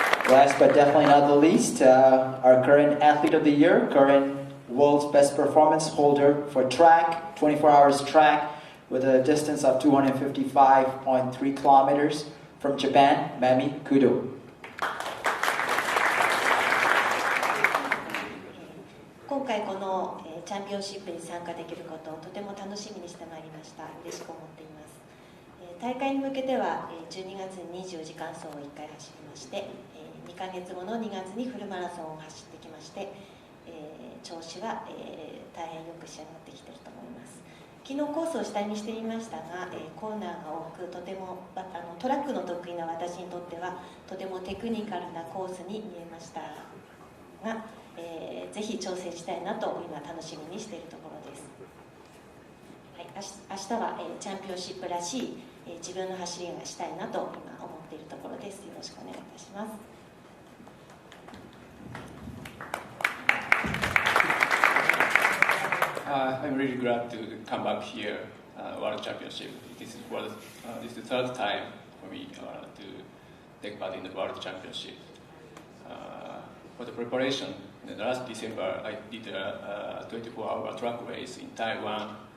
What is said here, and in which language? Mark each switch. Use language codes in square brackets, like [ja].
[en] Last but definitely not the least, our current athlete of the year, current world's best performance holder for track, 24 hours track, with a distance of 255.3 kilometers from Japan, Mami Kudo. [ja] 今回このチャンピオンシップに参加できることをとても楽しみにしてまいりました。嬉しく思っています。大会に向けては12月に24時間走を1回走りまして、2ヶ月後の2月にフルマラソンを走ってきまして、調子は大変よく仕上がってきていると思います。昨日コースを下見してみましたが、コーナーが多くとてもトラックの得意な私にとってはとてもテクニカルなコースに見えましたが、ぜひ挑戦したいなと今楽しみにしているところです。はい、明日はチャンピオンシップらしい自分の走りがしたいなと今思っているところです。よろしくお願いいたします。 [en] I'm really glad to come back here, World Championship. This is the third time for me to take part in the World Championship. For the preparation, last December I did a 24-hour track race in Taiwan.